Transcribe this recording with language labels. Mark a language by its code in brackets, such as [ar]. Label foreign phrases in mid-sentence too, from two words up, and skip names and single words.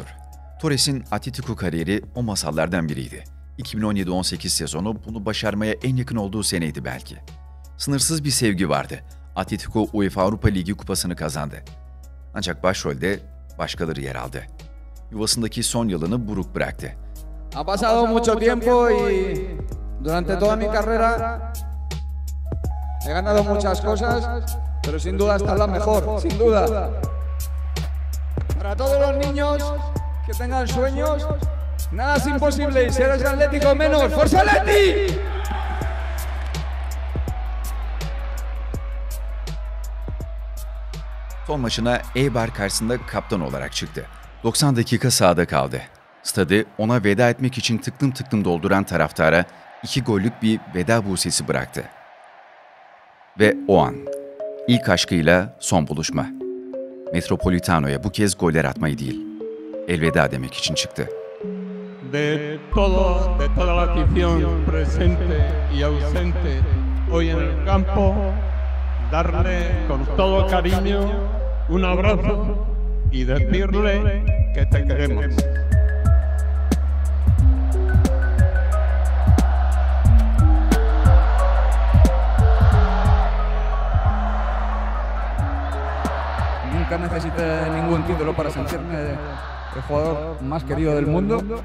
[tr] Torres'in Atletico kariyeri o masallardan biriydi. 2017-18 sezonu bunu başarmaya en yakın olduğu seneydi belki. Sınırsız bir sevgi vardı. Atletico UEFA Avrupa Ligi kupasını kazandı. Ancak başrolde başkaları yer aldı. Yuvasındaki son yılını buruk bıraktı. [es] Ha pasado mucho tiempo y durante toda mi carrera he ganado muchas cosas, pero sin duda esta es la mejor, sin duda. Para todos los niños que tengan sueños, nada es imposible y si eres atlético menos, ¡Forza Atleti! [tr] Son maçına Eibar karşısında kaptan olarak çıktı. 90 dakika sahada kaldı. Stadı ona veda etmek için tıklım tıklım dolduran taraftara 2 gollük bir veda busesi bıraktı. Ve o an, ilk aşkıyla son buluşma. Metropolitano'ya bu kez goller atmayı değil, elveda demek için çıktı. [es] De toda la afición presente y ausente hoy en el campo, darle con todo cariño un abrazo y decirle que te queremos. Nunca necesité ningún título para sentirme el jugador más querido del mundo.